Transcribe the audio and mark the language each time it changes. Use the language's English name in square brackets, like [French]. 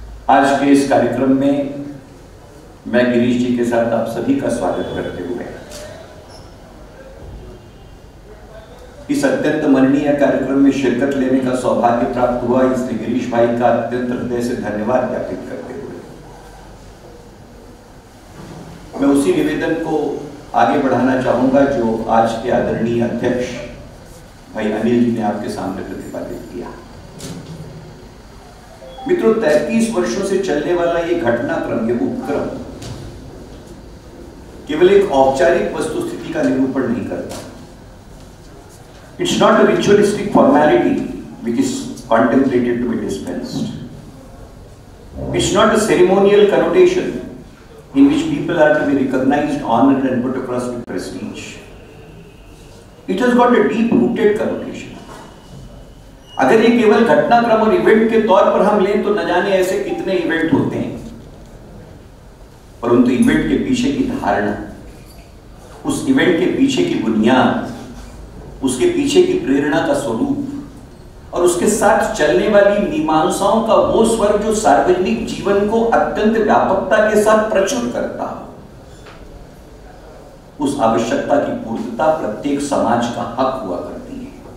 [Hindi] आज के इस कार्यक्रम में मैं गिरीश जी के साथ आप सभी का स्वागत करते हुए इस अत्यंत मननीय कार्यक्रम में शिरकत लेने का सौभाग्य प्राप्त हुआ, इसलिए गिरीश भाई का अत्यंत हृदय से धन्यवाद ज्ञापित करते हुए मैं उसी निवेदन को आगे बढ़ाना चाहूंगा जो आज के आदरणीय अध्यक्ष भाई अनिल जी ने आपके सामने प्रतिपादित किया। मित्रों, 33 वर्षों से चलने वाला ये घटनाक्रम, ये उपक्रम केवल एक औपचारिक वस्तुस्थिति का निरूपण नहीं करता। [English] It's not a ritualistic formality which is contemplated to be dispensed. It's not a ceremonial connotation in which people are to be recognized, honored and put across with prestige. It has got a deep-rooted connotation. [Hindi] अगर ये केवल घटनाक्रम और event के तौर पर हम लें तो न जाने ऐसे कितने इवेंट होते हैं, परंतु इवेंट के पीछे की धारणा, उस इवेंट के पीछे की बुनियाद, उसके पीछे की प्रेरणा का स्वरूप और उसके साथ चलने वाली मीमांसाओं का वो स्वर जो सार्वजनिक जीवन को अत्यंत व्यापकता के साथ प्रचुर करता हो, उस आवश्यकता की पूर्तता प्रत्येक समाज का हक हुआ करती है।